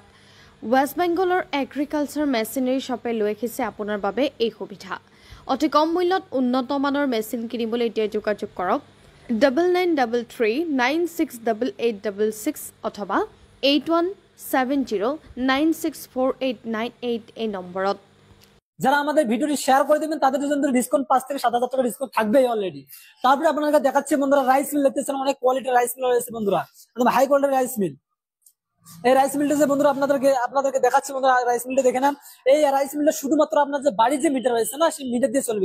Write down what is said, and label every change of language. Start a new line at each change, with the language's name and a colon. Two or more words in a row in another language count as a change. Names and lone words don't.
Assamese: ৱেষ্ট বেংগলৰ
English: agriculture machinery shop
Assamese: লৈ আহিছে আপোনাৰ বাবে এই সুবিধা। অতি কম মূল্যত উন্নত মানৰ মেচিন কিনিবলৈ এতিয়া যোগাযোগ কৰক 9933968866 অথবা 8170964898 এই নম্বৰত।
Bangla: যারা আমাদের ভিডিওটি শেয়ার করে দেবেন তাদের জন্য ডিসকাউন্ট 5 থেকে 7,000 টাকা ডিসকাউন্ট থাকবেই অলরেডি। তারপরে আপনাদের দেখাচ্ছে বন্ধুরা
English: rice mill
Bangla: দেখতেছেন, অনেক
English: quality rice mill
Bangla: রয়েছে বন্ধুরা, একদম
English: high quality rice mill.
Bangla: এই
English: rice mill
Bangla: যে বন্ধুরা আপনাদেরকে দেখাচ্ছি বন্ধুরা,
English: rice mill
Bangla: দেখে নেন। এই
English: rice mill
Bangla: শুধুমাত্র আপনার যে বাড়ির যে মিটার রয়েছে না, সেই মিটার দিয়ে চলবে।